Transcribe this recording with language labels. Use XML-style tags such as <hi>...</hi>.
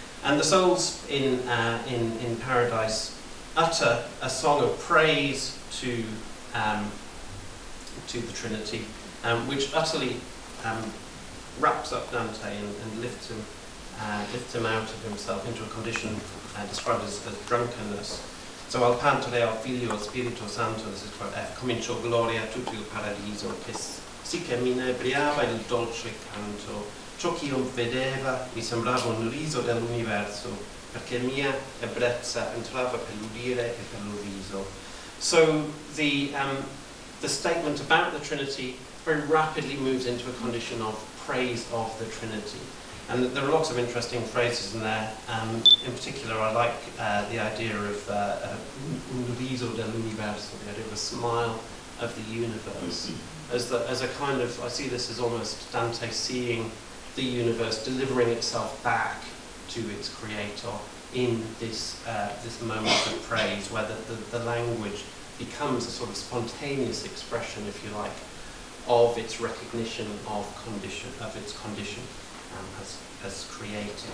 <en>And the souls in Paradise utter a song of praise to the Trinity, which utterly wraps up Dante and lifts him out of himself into a condition described as drunkenness.</en> <it>So al Padre, al Figlio, al Spirito Santo,</it> <en>this is quote F,</en> <it>cominciò gloria tutto il paradiso, che sì che mi inebriava il dolce canto, ciò che io vedeva mi sembrava un riso dell'universo, perché mia ebbrezza entrava per l'udire e per l'uviso.</it> <en>So the statement about the Trinity very rapidly moves into a condition of praise of the Trinity. And there are lots of interesting phrases in there. In particular, I like the idea of</en> <it>un riso dell'universo,</it> <en>the idea of a smile of the universe, as a kind of, I see this as almost Dante seeing the universe delivering itself back to its creator in this moment of praise, where the language becomes a sort of spontaneous expression, if you like, of its recognition of its condition as created.</en>